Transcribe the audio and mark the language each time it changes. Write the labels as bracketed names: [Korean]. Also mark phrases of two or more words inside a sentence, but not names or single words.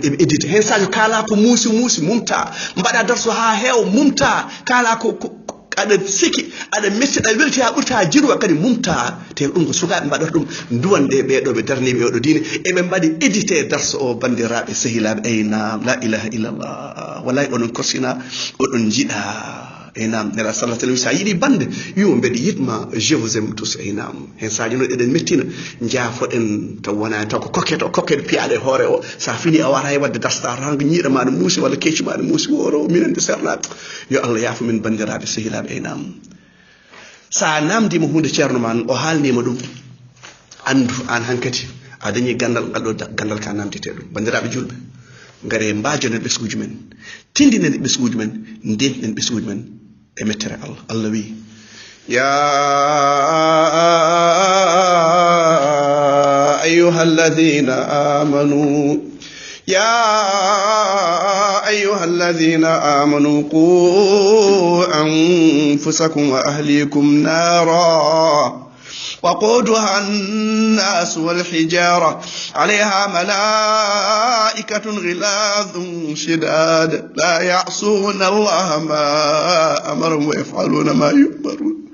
[Fula] eɓe édite hen sadio kala ko muusi mumta mbaɗa darso ha heew mumta kala ko aɗa siki aɗa metti aɗa welti ha ɓurta jirwa kadi mumta te ɗum ko sukaɓe mbaɗata ɗum duwanɗe ɓeɗo ɓe darniɓe oɗo diine eɓe mbaɗi édité darso o bandiraɓe sehilaɓe eynam [Arabic] لا إله إلا الله [Fula] wallahi oɗon korsina oɗon jiiɗa eynam nera [Arabic] صلى الله عليه وسلم [Fula] sa yiɗi bande wimo mbeɗa yitma [French] je vous aime tous [Fula] eynam hen saji no eɗen mettina jaafoɗen taw wona taw ko coquette piyaɗe hoore o sa fini a wata e wadde dastar tan ko ñiiɗa maɗa muusi walla kecci maɗa muusi woro minen de sernaɓe yo Allah yaafu min bandiraɓe sehilaɓe eynam sa namdima hunde ceerno ma o haalnima ɗum andu an hankkadi a dañi gandal ngal ɗo gandal ka namdete ɗum bandiraɓe julɓe ngare mbajonen ɓesguji men tindinen ɓesguji men ndenten ɓesguji men e mettere Allah wi ya [Arabic] أيها الذين آمنوا قوا أنفسكم وأهليكم نارا وقودها الناس والحجارة عليها ملائكة غلاظ شداد لا يعصون الله ما أمرهم ويفعلون ما يؤمرون